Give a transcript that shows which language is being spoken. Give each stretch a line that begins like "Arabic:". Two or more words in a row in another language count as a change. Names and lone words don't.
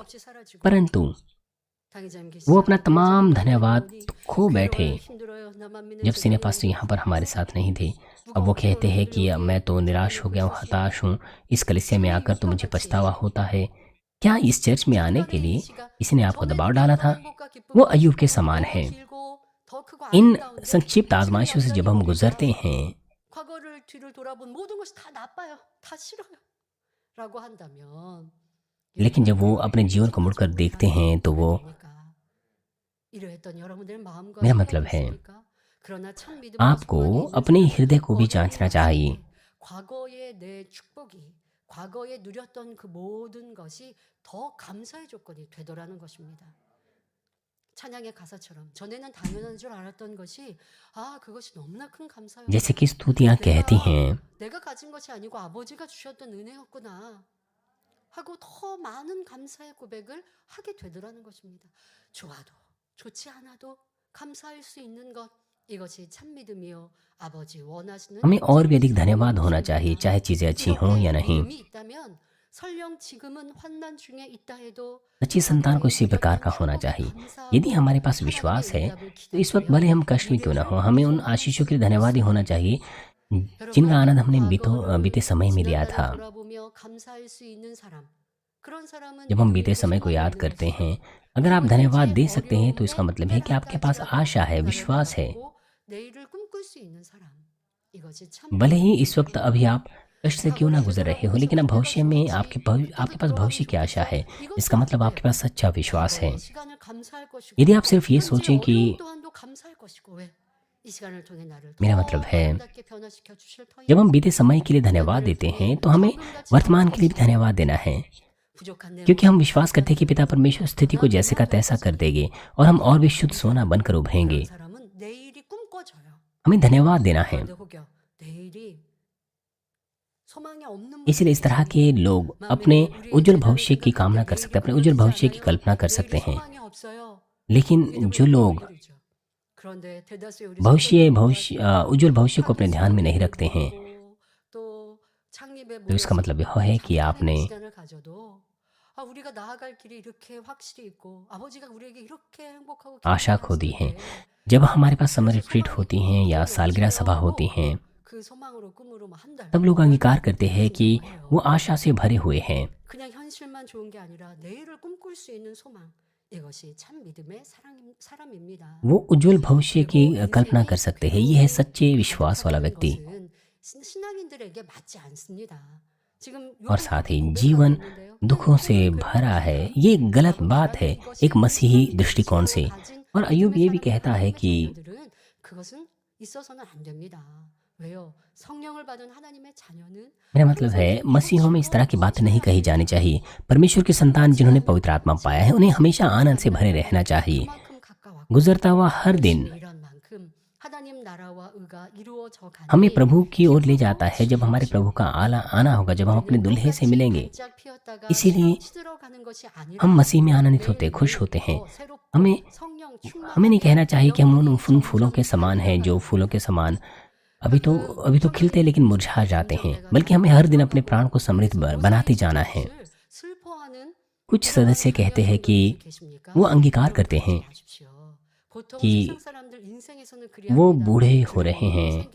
Hindi: परंतु वो अपना तमाम धन्यवाद खो बैठे जब सिनेपास्टर यहाँ पर हमारे साथ नहीं थे। अब वो कहते हैं कि अब मैं तो निराश हो गया हूँ, हताश हूँ, इस कलीसिया में आकर तो मुझे पछतावा होता है। क्या इस चर्च में आने के लिए इसने आपको दबाव डाला था? वो अय्यूब के समान है। इन संक्षिप्त आजमाइशों से जब हम गुजरते हैं,
Korean: 과거를 뒤를 돌아본 모든 것이 다 나빠요, 다 싫어요 라고 한다면
Hindi: लेकिन जब वो अपने जीवन को मुड़कर देखते हैं तो वो,
Korean: 이러했던 여러분들의 마음과
Hindi: मेरा मतलब है,
Korean: 있습니까? 그러나 참 믿음으로
Hindi: आपको
Korean: 소망이 있는
Hindi: अपने
Korean: 사람은
Hindi: हृदय को भी
Korean: 어디에
Hindi: जांचना
Korean: 갔을
Hindi: चाहिए।
Korean: 때 과거의 내 축복이, 과거에 누렸던 그 모든 것이 더 감사의 조건이 되더라는 것입니다. 찬양의 가사처럼 전에는 당연한 줄 알았던 것이 그것이 너무나 큰 감사였구나.
Hindi: जैसे कि स्तुतियाँ कहती हैं,
Korean: 내가 가진 것이 아니고 아버지가 주셨던 은혜였구나 하고 더 많은 감사의 고백을 하게 되더라는 것입니다. 좋아도 좋지 않아도 감사할 수 있는 것 이것이 참 믿음이요 아버지 원하시는
Hindi: हमें और भी अधिक
Korean: 진리
Hindi: धन्यवाद होना
Korean: 사랑인
Hindi: चाहिए,
Korean: 것입니다.
Hindi: चाहे चीज़ें अच्छी हों या
Korean: 이렇게
Hindi: नहीं।
Korean: 믿음이 있다면 설령 지금은 환난 중에 있다 해도
Hindi: सच्ची संतान को इसी प्रकार का होना चाहिए। यदि हमारे पास विश्वास है तो इस वक्त भले हम कष्ट में क्यों ना हो, हमें उन आशीषों के लिए धन्यवादी होना चाहिए जिनका आनंद हमने बीते समय में लिया था।
Korean: 돌아보며 감사할 수 있는 사람 그런 사람은
Hindi: जब हम बीते
Korean: 믿음으로
Hindi: समय को याद
Korean: 소망을
Hindi: करते
Korean: 이루었어요.
Hindi: हैं, अगर आप
Korean: 그리고
Hindi: धन्यवाद
Korean: 현재의
Hindi: दे सकते हैं तो इसका
Korean: 어려움에
Hindi: मतलब है कि आपके पास
Korean: 깨달았다
Hindi: आशा है,
Korean: 지라도
Hindi: विश्वास है।
Korean: 바라보고 내일을 꿈꿀 수 있는 사람 이것이 참
Hindi: भले ही
Korean: 믿음입니다.
Hindi: इस वक्त अभी आप कष्ट से क्यों ना गुजर रहे हो, लेकिन अब भविष्य में आपके पास भविष्य की आशा है। इसका मतलब आपके पास सच्चा विश्वास है।
Korean: 과거의 시간을 감사할 것이고
Hindi: यदि आप सिर्फ ये
Korean: 현재
Hindi: सोचें कि
Korean: 어려움 또한도 감사할 것이고 왜? 이 시간을 통해 나를
Hindi: मेरा
Korean: 더
Hindi: मतलब है,
Korean: 아름답게 변화시켜 주실 터이고
Hindi: जब हम बीते समय के लिए धन्यवाद देते हैं तो हमें वर्तमान के लिए भी धन्यवाद देना है,
Korean: 부족한 내
Hindi: क्योंकि हम विश्वास करते हैं कि पिता परमेश्वर स्थिति को जैसे का तैसा कर देंगे और हम और भी शुद्ध सोना बनकर उभरेंगे।
Korean: 그런 사람은 내일이 꿈꿔져요.
Hindi: हमें धन्यवाद देना है।
Korean: 그런데 혹여 내일이 소망이 없는
Hindi: इसलिए इस तरह के लोग अपने उज्जवल भविष्य की कामना कर सकते हैं, अपने उज्जवल भविष्य की कल्पना कर सकते हैं।
Korean: 소망이 없어요.
Hindi: लेकिन जो लोग
Korean: 그런데 대다수의 우리
Hindi: उज्जवल भविष्य को अपने ध्यान में नहीं रखते हैं,
Korean: 또 창립에
Hindi: तो इसका मतलब यह है कि आपने
Korean: 시간을 가져도 우리가 나아갈 길이 이렇게 확실히 있고 아버지가 우리에게 이렇게 행복하고
Hindi: आशा खो दी है। जब हमारे पास समर रिट्रीट होती हैं या सालगिरह सभा होती हैं,
Korean: 그 소망으로 꿈으로 한 달.
Hindi: तब लोग अंगीकार करते हैं कि वो आशा से भरे हुए हैं।
Korean: 그냥 현실만 좋은 게 아니라 내일을 꿈꿀 수 있는 소망. 이것이 참 믿음의 사람입니다.
Hindi: वो उज्जवल भविष्य की कल्पना कर सकते हैं। ये है सच्चे विश्वास वाला व्यक्ति।
Korean: 신앙인들에게 맞지 않습니다. 지금
Hindi: और साथ ही जीवन दुखों से भरा है, ये गलत बात है एक मसीही दृष्टिकोण से। और अय्यूब ये भी कहता है कि
Korean: 그것은 있어서는 안 됩니다. 왜요? 성령을 받은 하나님의 자녀는
Hindi: मेरा मतलब है मसीहों में इस तरह की बातें नहीं कही जानी चाहिए। परमेश्वर की संतान जिन्होंने पवित्र आत्मा पाया है उन्हें हमेशा आनंद से भरे रहना चाहिए।
Korean: 그만큼 가까웠고
Hindi: गुजरता हुआ हर दिन
Korean: 이런 만큼 하나님 나라와 의가 이루어져 가니
Hindi: हमें प्रभु की ओर ले जाता है। जब हमारे प्रभु का आना होगा, जब हम अपने दुल्हे से मिलेंगे,
Korean: पि었다가
Hindi: इसीलिए
Korean: 시들어가는 것이 आ니라
Hindi: हम मसीह में आनंदित होते, खुश होते हैं।
Korean: 새롭고
Hindi: हमें
Korean: 성령
Hindi: हमें नहीं कहना चाहिए कि हम उन फूलों के समान हैं जो फूलों के समान अभी तो खिलते लेकिन मुरझा जाते हैं, बल्कि हमें हर दिन अपने प्राण को समृद्ध बनाते जाना है।
Korean: 슬퍼하는
Hindi: कुछ सदस्य कहते हैं कि वो अंगीकार करते हैं कि वो बूढ़े हो रहे हैं।